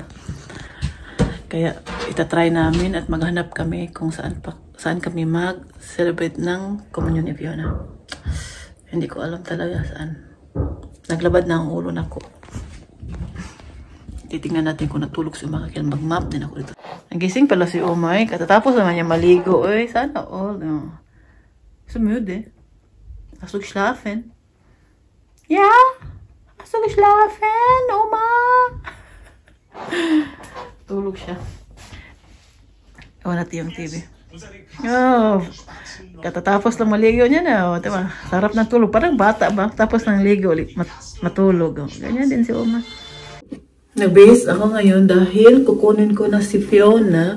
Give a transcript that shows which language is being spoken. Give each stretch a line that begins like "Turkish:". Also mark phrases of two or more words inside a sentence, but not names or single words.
Filipino: Kaya itatry namin at maghanap kami kung saan kami mag-celebrate ng komunyon ni Fiona. Hindi ko alam talaga saan.
Cebuano: Naglabad na ang ulo na ko.
Filipino: Titingnan natin kung natulog si Umay. Kaya mag-map din ako dito. Nagising pala si Umay. Katatapos naman niya maligo. Uy, sana all.
German: So müde. Hast du geschlafen? Ja? Hast du geschlafen, Oma?
Filipino: Tulog siya. Ewan natin yung TV. Oh, katatapos lang maligo niya na. Diba? Sarap ng tulog. Parang bata ba? Tapos ng ligo ulit. Matulog. Ganyan din si Oma. Nag-base ako ngayon dahil kukunin ko na si Fiona.